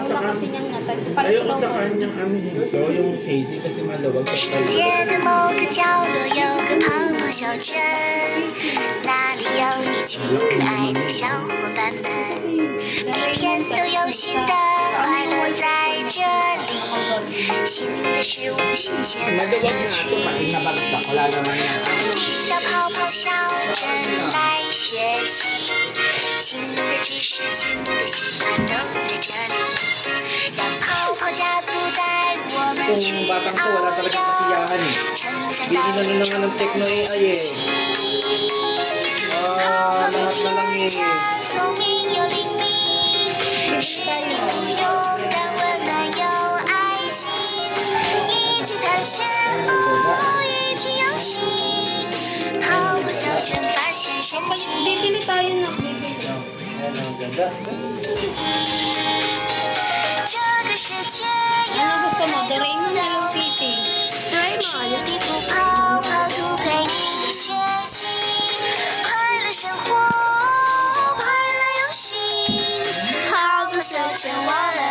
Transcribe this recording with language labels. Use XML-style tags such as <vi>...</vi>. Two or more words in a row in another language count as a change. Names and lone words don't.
<tl>kasi niyang natag. Ayoko sa kanyang ito, yung Casey kasi maluwag.</tl> <zh>世界的某个角落有个泡泡小镇，那里有一群可爱的小伙伴们，每天都有新的快乐在这里，新的事物、新鲜的</zh> <tl>Maluwag</tl> <zh>乐</zh> <tl>na</tl> <zh>趣。</zh> <tl>ito, pati nabagsak. Wala naman yan.</tl> <zh>到泡泡小镇来学习，新的知识、新的习惯都在这里，让泡泡家族带我们去</zh> <tl>Itong batang to, wala</tl> <zh>遨</zh> <tl>talagang</tl> <zh>游，</zh> <tl>kasiyahan eh.</tl> <zh>成长</zh> <tl>Di</tl> <zh>到</zh> <tl>inano na nga ng Techno AI eh.</tl> <zh>泡泡</zh> <tl>Lahat na lang</tl> <zh>天</zh> <tl>eh.</tl> <zh>真、聪明又灵敏，是你不勇敢、温暖又爱心，一起探险，一起游戏，泡泡小镇发现神奇。</zh> <tl>Bibili tayo ng bibili. Ayan, ang ganda.</tl> <zh>这个世界有</zh> <tl>Ano gusto mo?</tl> <zh>太</zh> <tl>Doraemon</tl> <zh>多</zh> <tl>Hello</tl> <zh>的秘</zh> <tl>Kitty.</tl> <zh>密，是地图泡泡图陪你学习，快乐生活，快乐游戏，泡泡小镇玩。</zh>